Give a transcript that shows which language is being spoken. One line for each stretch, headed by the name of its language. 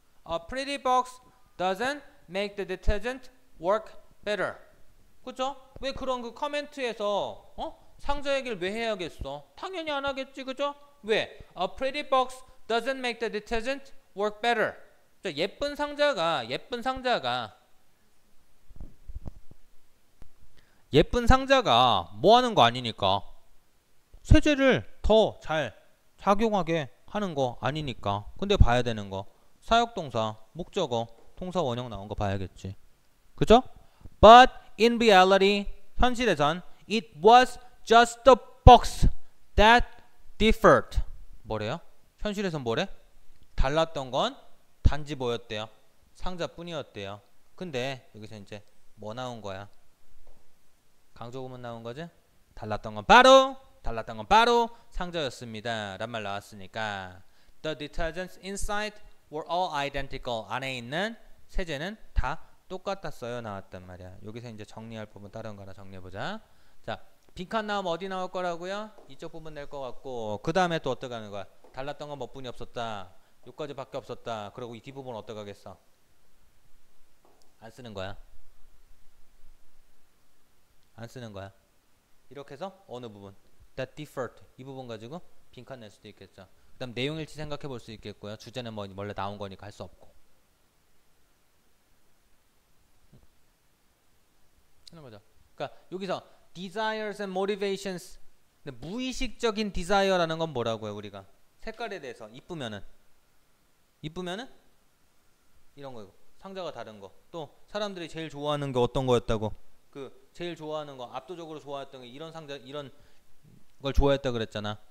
English: A pretty box doesn't make the detergent work better.
Korean: 그죠? 왜 그런 그 커멘트에서 상자 얘기를 왜 해야겠어? 당연히 안 하겠지, 그죠? 왜?
English: A pretty box doesn't make the detergent work better.
Korean: 자, 예쁜 상자가 뭐 하는 거 아니니까. 세제를 더 잘 작용하게 하는 거 아니니까. 근데 봐야 되는 거. 사역동사, 목적어, 동사 원형 나온 거 봐야겠지. 그죠?
English: But in reality,
Korean: 현실에선
English: it was just the box that differed.
Korean: 뭐래요? 현실에선 뭐래? 달랐던 건 단지 뭐였대요? 상자뿐이었대요. 근데 여기서 이제 뭐 나온 거야? 강조구문 나온 거지? 달랐던 건 바로 상자였습니다. 란 말 나왔으니까
English: The detergents inside were all identical.
Korean: 안에 있는 세제는 다 똑같았어요. 나왔단 말이야. 여기서 이제 정리할 부분 다른 거 하나 정리해보자. 자, 빈칸 나오면 어디 나올 거라고요? 이쪽 부분 낼 것 같고 그 다음에 또 어떻게 하는 거야? 달랐던 건 뭐뿐이 없었다. 요까지밖에 없었다. 그리고 이 뒷부분 어떻게 하겠어? 안 쓰는 거야. 이렇게 해서 어느 부분?
English: That differed.
Korean: 이 부분 가지고 빈칸 낼 수도 있겠죠. 그 다음 내용일치 생각해 볼 수 있겠고요. 주제는 뭐 원래 나온 거니까 할 수 없고. 하는 거죠. 그러니까 여기서
English: desires and motivations.
Korean: 근데 무의식적인 desire라는 건 뭐라고요? 우리가 색깔에 대해서 이쁘면은 이런 거고 상자가 다른 거. 또 사람들이 제일 좋아하는 게 어떤 거였다고? 그 제일 좋아하는 거 압도적으로 좋아했던 게 이런 상자 이런 걸 좋아했다 그랬잖아.